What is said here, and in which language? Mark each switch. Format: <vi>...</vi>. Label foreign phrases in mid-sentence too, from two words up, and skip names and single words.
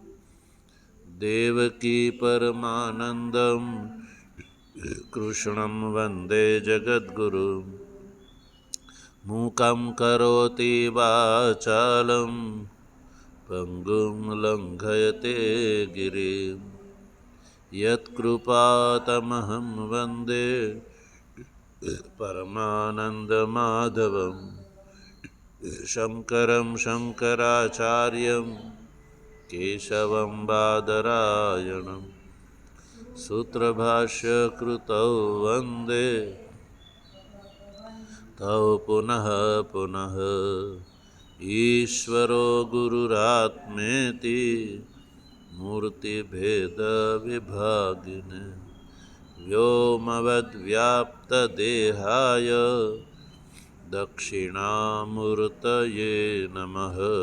<sa>દેવકી પરમાનંદમ કૃષ્ણમ વંદે જગદ્ગુરુ મૂકં કરોતિ વાચાલં પંગું લંઘયતે ગિરિમ યત્કૃપાતમહં વંદે પરમાનંદમાધવં શંકરં શંકરાચાર્યં કેશવં બાદરાયણં सूत्रभाष्यकृतौ वन्दे तौ पुनः पुनः ईश्वरो गुरुरात्मेति मूर्तिभेदविभागिने व्योमवद्व्याप्तदेहाय दक्षिणामूर्तये नमः।</sa>